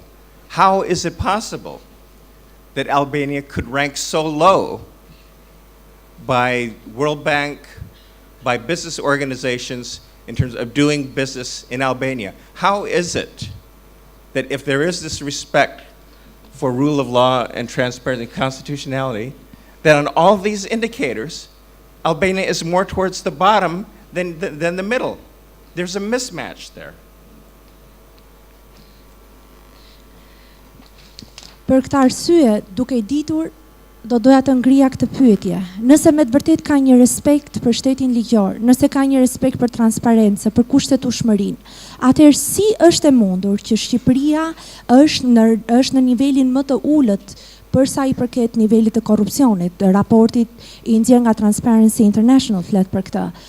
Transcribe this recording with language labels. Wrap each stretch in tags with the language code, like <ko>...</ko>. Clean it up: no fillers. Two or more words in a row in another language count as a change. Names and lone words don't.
<en>How is it possible that Albania could rank so low by World Bank, by business organizations in terms of doing business in Albania? How is it that if there is this respect for rule of law and transparency and constitutionality, that on all these indicators, Albania is more towards the bottom than the middle? There's a mismatch there.</en> <sq>Për këtë arsye, duke ditur, do doja të ngrija këtë pyetje. Nëse me të vërtet ka një respekt për shtetin ligjor, nëse ka një respekt për transparencë, për kushtetueshmërinë, atëherë si është e mundur që Shqipëria është në nivelin më të ulët për sa i përket nivelit të korrupsionit, raportit i nxjerrë nga Transparency International flet për këtë.</sq>